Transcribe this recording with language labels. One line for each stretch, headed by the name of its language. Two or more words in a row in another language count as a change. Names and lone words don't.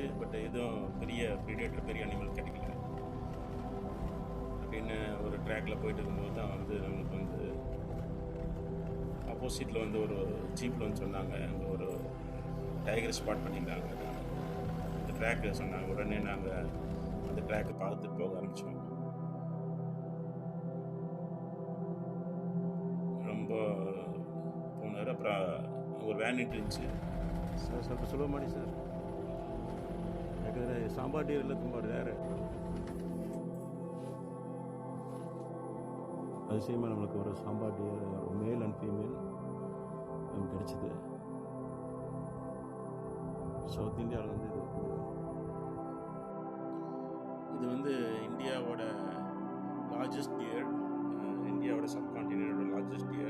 Tamil: பட் எதுவும் பெரிய ப்ரீடேட்டர், பெரிய அனிமல் கிடைக்கல. அப்படின்னு ஒரு ட்ராக்கில் போயிட்டு இருக்கும்போது தான் வந்து நமக்கு வந்து ஆப்போசிட்டில் வந்து ஒரு ஜீப்பில் வந்து சொன்னாங்க, அங்கே ஒரு
English: tiger spot
Tamil: பண்ணியிருக்காங்க. அந்த ட்ராக்கு சொன்னாங்க. உடனே நாங்கள் அந்த ட்ராக்கை பார்த்துட்டு போக ஆரம்பித்தோம். ரொம்ப போனார். அப்புறம் ஒரு வேன் இருந்துச்சு.
Kannada: ಸರ್ ಸ್ವಲ್ಪ ಸ್ಲೋ ಮಾಡಿ ಸರ್, ಯಾಕಂದರೆ
English: sambar deer
Kannada: ಎಲ್ಲ ತುಂಬ ರೇರ್.
Tamil: அதிசயமாக நம்மளுக்கு ஒரு
English: sambar deer,
Tamil: ஒரு
English: male and female
Tamil: நமக்கு கிடைச்சிது. சவுத் இந்தியாவில் வந்து இது வந்து இந்தியாவோட
English: largest deer,
Tamil: இந்தியாவோட சப்கான்டினென்டோட
English: largest deer.